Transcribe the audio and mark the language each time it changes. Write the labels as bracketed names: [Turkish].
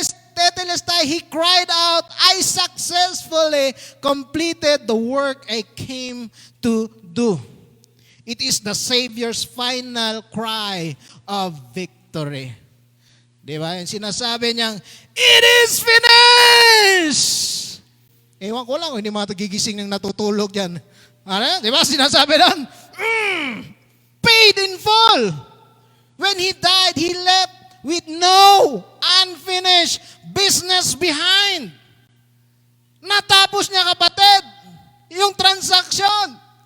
[English] Tetelestai, he cried out, I successfully completed the work I came to do. It is the Savior's final cry of victory. Diba? [Filipino] Yung sinasabi niyang, [English] it is finished! [Filipino] Ewan ko lang, hindi mga tagigising ng natutulog yan. Ano? Diba? Sinasabi doon, [English] paid in full. When He died, He left with no unfinished business behind. [Filipino] Natapos niya, kapatid, yung transaction.